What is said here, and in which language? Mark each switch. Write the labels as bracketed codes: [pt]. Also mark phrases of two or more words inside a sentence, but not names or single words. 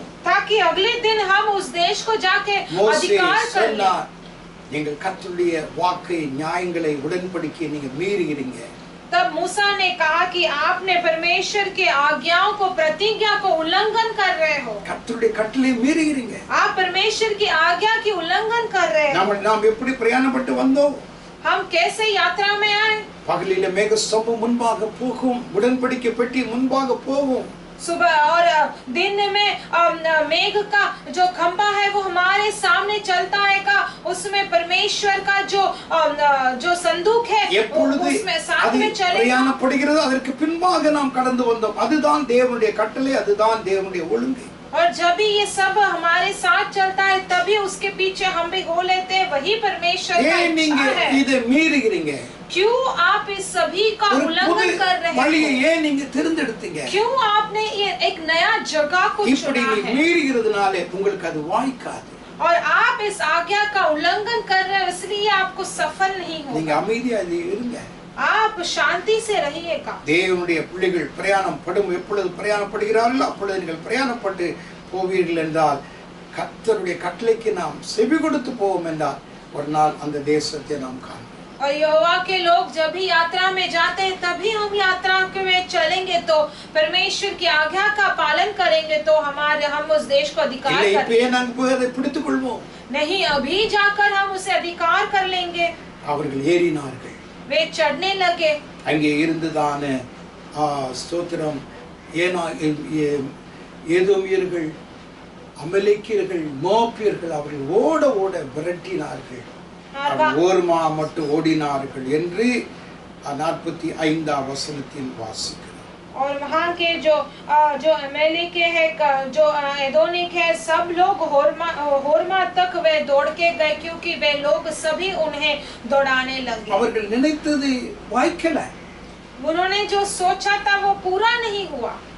[hi] ताकि अगले दिन हम उस देश को जाके अधिकार कर लें। [ta] நீங்கள் கர்த்தருடைய வாக்கை, நியாயங்களை, உடன்படிக்கையை நீங்க மீறுகிறீங்க। [hi] तब मूसा ने कहा कि आपने परमेश्वर के आज्ञाओं को, प्रतिज्ञा को उल्लंघन कर रहे हो। [ta] கர்த்தருடைய கட்டளையை மீறுகிறீங்க। [hi] आप परमेश्वर की आज्ञा की उल्लंघन कर रहे हो। [ta] நாம் எப்படி பிரயாணப்பட்டு வந்தோம்? [hi] हम कैसे यात्रा में आए? [ta] பகலிலே மேக ஸ்தம்பம் முன்பாக போகும், உடன்படிக்கை பெட்டி முன்பாக போகும்। [hi] सुबह और दिन में मेघ का जो खंभा है वो हमारे सामने चलता रहेगा, उसमें परमेश्वर का जो संदूक है उसमें साथ में चलेगा। [ta] பிரயாணப்படுகிறது, அதற்கு பின்பாக நாம் கடந்து வந்தோம், அதுதான் தேவனுடைய கட்டளை, அதுதான் தேவனுடைய ஒழுங்கு। [hi] और जब भी ये सब हमारे साथ चलता है तभी उसके पीछे हम भी हो लेते हैं, वही परमेश्वर का इच्छा है। [ta] இதை மீறுகிறீங்க। [hi] क्यों आप इस सभी का उल्लंघन कर रहे हैं? [ta] வழியை ஏன் நீங்க தேர்ந்தெடுத்தீங்க? [hi] क्यों आपने ये एक नया जगह को [ta] இப்படி [hi] चुना है? [ta] மீறுகிறதுனாலே உங்களுக்கு அது வாய்க்காது। [hi] और आप इस आज्ञा का उल्लंघन कर रहे हैं, इसलिए आपको सफल नहीं [ta] நீங்க [hi] होगा। [ta] அமைதியா இருங்க। [hi] आप शांति से रहिएगा। [ta] தேவனுடைய பிள்ளைகள் பிரயாணம் படும், எப்பொழுது பிரயாணப்படுகிறார்களோ அப்பொழுது நீங்கள் பிரயாணப்பட்டு போவீர்கள் என்றால் கர்த்தருடைய கட்டளைக்கு நாம் செவி கொடுத்து போவோம் என்றால் ஒரு நாள் அந்த தேசத்தை நாம் காண்போம். [hi] और यहोवा के लोग जब भी यात्रा में जाते हैं तभी हम यात्रा में चलेंगे, तो परमेश्वर की आज्ञा का पालन करेंगे तो हम उस देश को अधिकार [ta] இல்லை [hi] कर [ta] இப்பயே நாங்கள் போய் அதை பிடித்துக் கொள்வோம். [hi] नहीं, अभी जाकर हम उसे अधिकार कर लेंगे. [ta] அவர்கள் ஏறினார்கள். [hi] वे चढ़ने लगे. [ta] அங்கே இருந்துதான ஸ்தோத்திரம் ஏதோமியர்கள், அமலேக்கியர்கள், மோவாபியர்கள் அவர்கள் ஓட ஓட விரட்டினார்கள். ஓர்மா மட்டும் ஓடினார்கள் என்று 45ஆம் வசனத்தில் வாசிக்கிறோம். [hi] और वहाँ के जो अमेलेक है, जो एदोनिक है, सब लोग होर्मा तक वे दौड़ के गए क्योंकि वे लोग सभी उन्हें दौड़ाने लगे. [ta] அவர்கள் நினைத்தது வாய்க்கல. [hi] उन्होंने जो सोचा था वो पूरा नहीं हुआ.